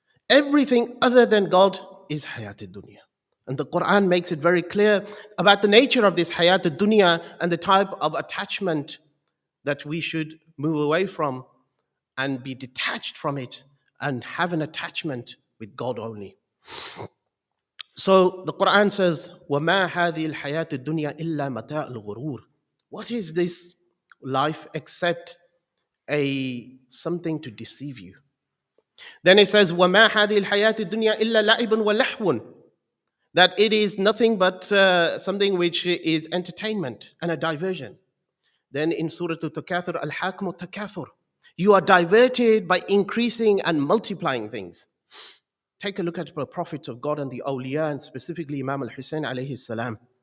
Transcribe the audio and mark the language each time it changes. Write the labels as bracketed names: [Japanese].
[English] Everything other than God is hayatud dunya. And the Quran makes it very clear about the nature of this hayatud dunya and the type of attachment that we should move away from and be detached from it and have an attachment with God only. So the Quran says, [Arabic] وَمَا هَذِهِ الْحَيَاةُ الدُّنْيَا إِلَّا مَتَاعُ الْغُرُورِ. [English] What is this life except something to deceive you? Then it says, [Arabic] وَمَا هَذِهِ الْحَيَاةُ الدُّنْيَا إِلَّا لَعِبٌ وَلَحْوٌ. [English] That it is nothing but something which is entertainment and a diversion. Then in Surah Al-Takathur, Al-Hakmu Takathur, you are diverted by increasing and multiplying things. Take a look at the prophets of God and the awliya, and specifically Imam al-Hussein alayhi salam.